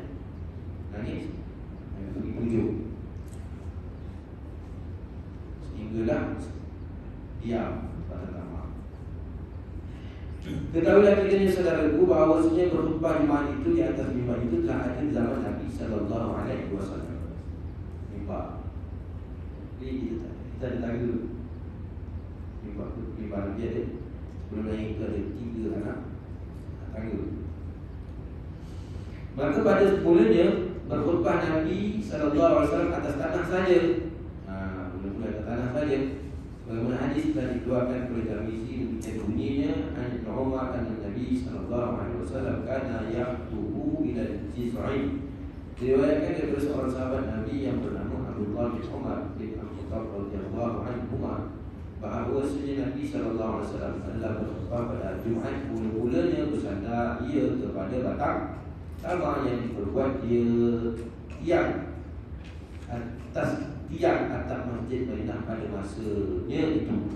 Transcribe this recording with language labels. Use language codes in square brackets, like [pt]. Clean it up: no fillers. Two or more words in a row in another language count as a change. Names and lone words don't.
[ms] Menangis pergi pujuk sehinggalah diam batang taman. Ketahuilah kiranya saudaraku bahawasanya berkhutbah Jumaat itu di atas mimbar itu telah ada di zaman Nabi [ar] صلى الله عليه وسلم. [ms] Mimbar. Jadi kita ada tangga dulu. Mimbar Nabi ada. Sebelum naik itu ada 3 anak tangga. Maka pada semulanya berkhutbah Nabi [ar] صلى الله عليه وسلم [ms] atas tanah saja. Mula-mula atas tanah saja. Bagaimana hadis telah dikeluarkan oleh Tirmizi demikian bunyinya, [ar] عن عمر عن النبي صلى الله عليه وسلم كان يخطب إلى الجذع. [ms] Diriwayatkan daripada seorang sahabat Nabi yang bernama Abdullah bin Umar bin Al-Khattab [ar] رضي الله عنه [ms] bahawa Nabi [ar] صلى الله عليه وسلم [ms] adalah berkhutbah pada Jumaat. Mula-mulanya bersandar ia kepada batang taman yang diperbuat dia tiang atas tiang atap Masjid Madinah pada masanya itu.